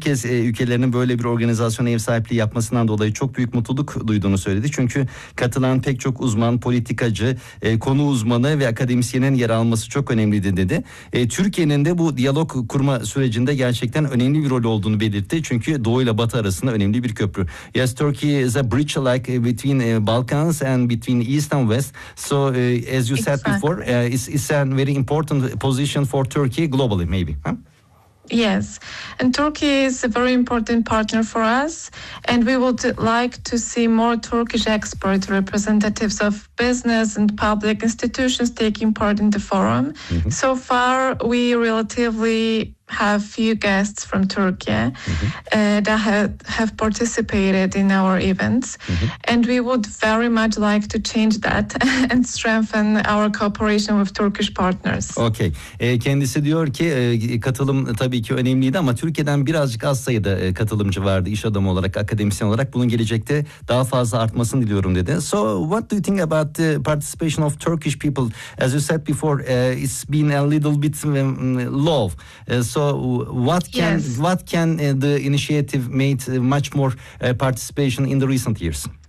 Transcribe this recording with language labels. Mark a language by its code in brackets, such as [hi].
[tr] kez ülkelerinin böyle bir organizasyona ev sahipliği yapmasından dolayı çok büyük mutluluk duyduğunu söyledi. Çünkü katılan pek çok uzman, politikacı, konu uzmanı ve akademisyenin yer alması çok önemliydi dedi. Türkiye'nin de bu diyalog kurma sürecinde gerçekten önemli bir rol olduğunu belirtti. Çünkü Doğu ile Batı arasında önemli bir köprü. [en] Yes, Turkey is a bridge like between Balkans and between East and West. So as you said before, Exactly. it's a very important position for Turkey globally, maybe. Huh? Yes, and Turkey is a very important partner for us, and we would like to see more Turkish expert representatives of business and public institutions taking part in the forum. So far, we relatively have few guests from Turkey that have participated in our events, and we would very much like to change that and strengthen our cooperation with Turkish partners. Okay. [tr] Kendisi diyor ki katılım tabii ki önemliydi ama Türkiye'den birazcık az sayıda katılımcı vardı iş adamı olarak, akademisyen olarak. Bunun gelecekte daha fazla artmasını diliyorum dedi. [en] So what do you think about the participation of Turkish people? As you said before, it's been a little bit low. So Yes. what can the initiative made much more participation in the recent years?